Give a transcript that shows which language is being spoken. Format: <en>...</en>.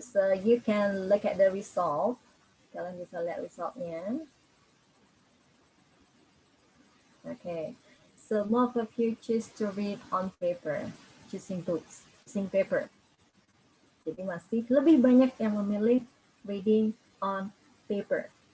<en>So you can look at the result.</en> <id>Kalian bisa lihat resultnya.</id> <en>Okay, so most of you choose to read on paper, choosing books, choosing paper.</en> <id>Jadi masih lebih banyak yang memilih</id> <en>reading on paper.</en>